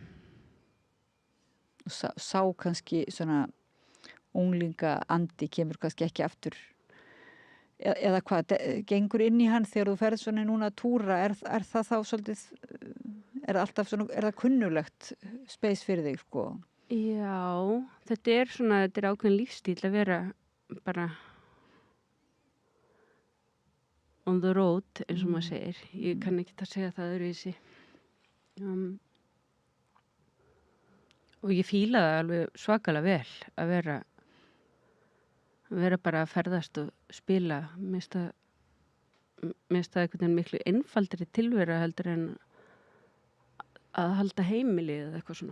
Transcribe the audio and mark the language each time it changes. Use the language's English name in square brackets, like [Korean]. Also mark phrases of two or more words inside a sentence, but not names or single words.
[Icelandic] Og sá kannski svona unglinga andi kemur kannski ekki aftur eða hvað, gengur inn í hann þegar þú ferð svona núna að túra, er það þá svolítið, er það kunnulegt space fyrir þig sko? Já, þetta er ákveðin lífstíl að vera bara [English] on the road, [Icelandic] eins og maður segir. Ég kann ekki að segja það öðruvísi. Og ég fíla það alveg svakalega vel að vera bara að ferðast og spila. Mér finnst það einhvern veginn miklu einfaldri tilvera heldur en að halda heimili eða eitthvað svona.